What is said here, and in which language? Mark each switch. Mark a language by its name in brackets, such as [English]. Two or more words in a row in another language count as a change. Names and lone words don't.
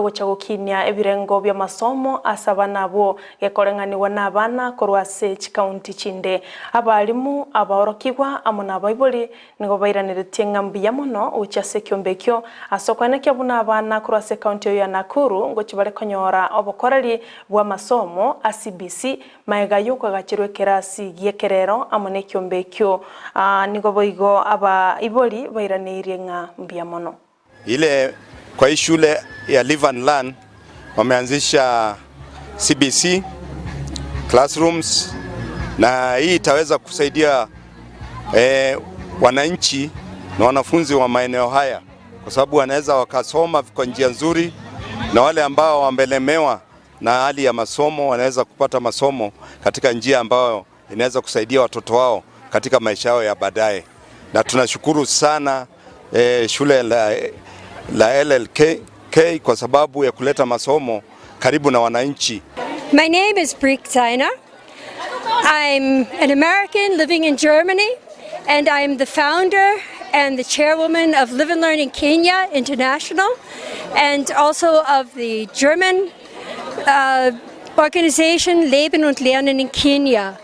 [Gusii] gochagokinya ebirengo bya masomo asabana abo gekorenganiwa nabana kurwa se county chinde abalimu abaorokigwa amona baiboli nigo bairaniretie ngambi ya mono uchase kyombekyo asokwane kyabuna abana kurase county ya Nakuru ngo kibare konyora obokoreri bwa masomo CBC maegayo kwagachirwe kerasi gyekerero amone kyombekyo nigo boigo aba iboli bairanirie ngambi ya mono [Swahili] ile. Kwa hii shule ya Live and Learn wameanzisha CBC classrooms, na hii itaweza kusaidia wananchi na wanafunzi wa maeneo haya, kwa sababu wanaweza wakasoma kwa njia nzuri, na wale ambao wamelemewa na hali ya masomo wanaweza kupata masomo katika njia ambayo inaweza kusaidia watoto wao katika maisha yao ya baadaye. Na tunashukuru sana shule la LLK kwa sababu ya kuleta masomo karibu na wananchi. [English] My name is Brick Tyner. I'm an American living in Germany, and I'm the founder and the chairwoman of Live and Learn in Kenya International, and also of the German organization Leben und Lernen in Kenya.